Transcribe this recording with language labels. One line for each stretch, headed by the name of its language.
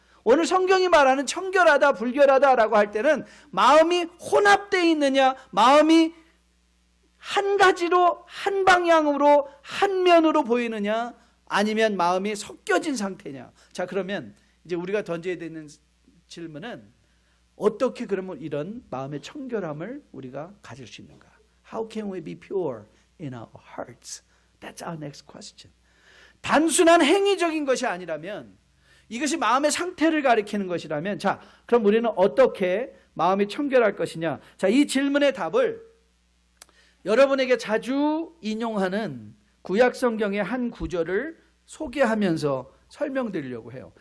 Korean: 오늘 성경이 말하는 청결하다, 불결하다라고 할 때는 마음이 혼합되어 있느냐, 마음이 한 가지로, 한 방향으로, 한 면으로 보이느냐, 아니면 마음이 섞여진 상태냐. 자, 그러면 이제 우리가 던져야 되는 질문은 어떻게 그러면 이런 마음의 청결함을 우리가 가질 수 있는가?
English: How can we be pure in our hearts? That's our next question.
Korean: 단순한 행위적인 것이 아니라면, 이것이 마음의 상태를 가리키는 것이라면, 자, 그럼 우리는 어떻게 마음이 청결할 것이냐? 자, 이 질문의 답을 여러분에게 자주 인용하는 구약 성경의 한 구절을 소개하면서 설명드리려고 해요.